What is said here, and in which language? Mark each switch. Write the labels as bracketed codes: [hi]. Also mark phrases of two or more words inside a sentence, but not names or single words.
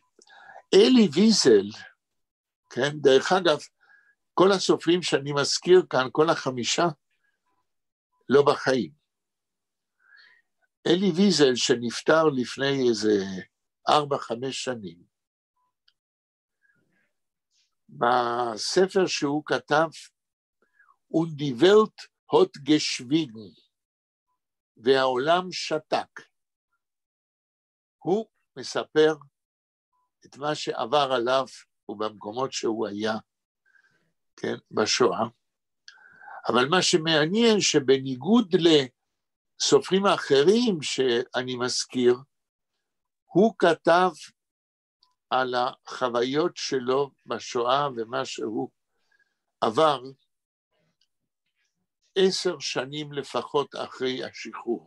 [he] אלי ויזל, כן, דרך אגב, כל הסופרים שאני מזכיר כאן, כל 5, לא בחיים. אלי ויזל שנפטר לפני איזה 4-5 שנים, בספר שהוא כתב, Und die Welt hat geschwiegen, והעולם שתק. הוא מספר את מה שעבר עליו ובמקומות שהוא היה, כן, בשואה. אבל מה שמעניין שבניגוד לסופרים האחרים שאני מזכיר, הוא כתב על החוויות שלו בשואה ומה שהוא עבר 10 שנים לפחות אחרי השחרור.